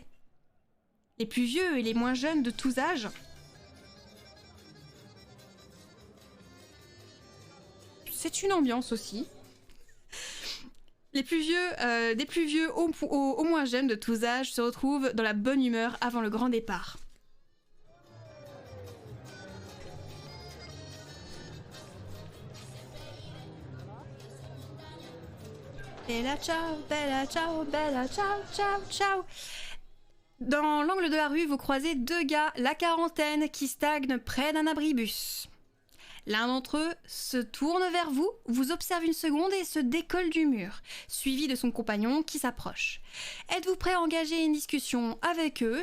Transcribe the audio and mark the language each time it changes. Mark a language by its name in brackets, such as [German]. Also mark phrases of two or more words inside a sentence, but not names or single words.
[French] Les plus vieux et les moins jeunes de tous âges c'est une ambiance aussi. Les plus vieux, des plus vieux aux moins jeunes de tous âges se retrouvent dans la bonne humeur avant le grand départ. [Italian] Bella ciao, bella ciao, bella ciao, ciao, ciao. [French] Dans l'angle de la rue, vous croisez deux gars, la quarantaine, qui stagnent près d'un abribus. L'un d'entre eux se tourne vers vous, vous observe une seconde et se décolle du mur, suivi de son compagnon qui s'approche. Êtes-vous prêt à engager une discussion avec eux?